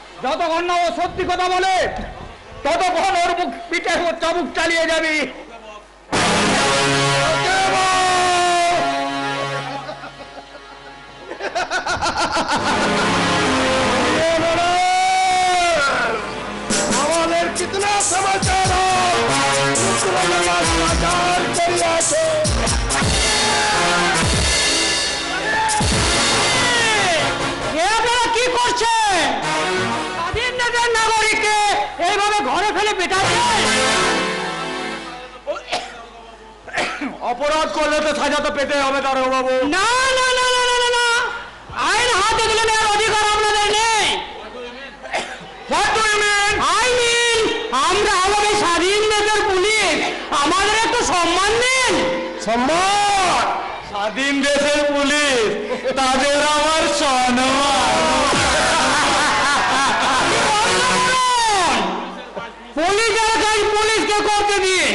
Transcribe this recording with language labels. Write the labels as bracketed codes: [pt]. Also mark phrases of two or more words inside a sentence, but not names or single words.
[bn] যতক্ষণ না ও সত্যি কথা বলে ততক্ষণ ওর মুখ পিঠে ও চাবুক চালিয়ে যাবি। [hi] আমাদের कितना समाचार हो [bn] আপনারা কি করছে? স্বাধীন দেশের নাগরিককে এইভাবে ঘরে ফেলে পেটাচ্ছে। অপরাধ করলে তো সাজা তো পেতে হবে দারোগা বাবু। না না না না না না, আইন হাতে তুলে নেওয়ার অধিকার আপনাদের নেই। [en] What do you mean? I mean, [bn] আমরা আমাদের স্বাধীন দেশের পুলিশ, আমাদের একটু সম্মান দিন। সম্মান? স্বাধীন দেশের পুলিশ, তাদের আমার সম্মান। পুলিশের কাজ পুলিশকে করতে দিন।